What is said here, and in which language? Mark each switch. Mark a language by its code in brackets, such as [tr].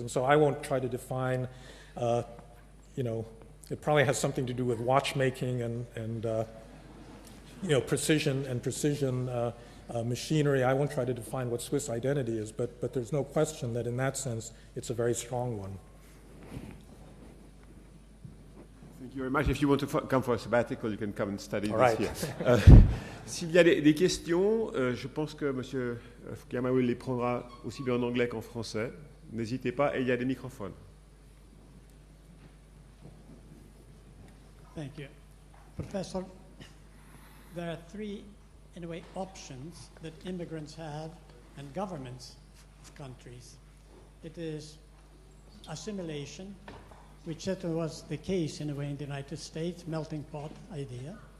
[en] And so I won't try to define, you know, it probably has something to do with watchmaking and you know, precision machinery. I won't try to define what Swiss identity is, but there's no question that in that sense, it's a very strong one. Thank you very much. If you want to come for a sabbatical, you can come and study All this right. here. [fr] S'il y a des questions, je pense que M. Fukuyama les prendra aussi bien en anglais qu'en français. N'hésitez pas, et il y a des microphones. [en] Thank you. Professor, there are three, in a way, options that immigrants have and governments of countries. It is assimilation, which certainly was the case in a way in the United States, melting pot idea.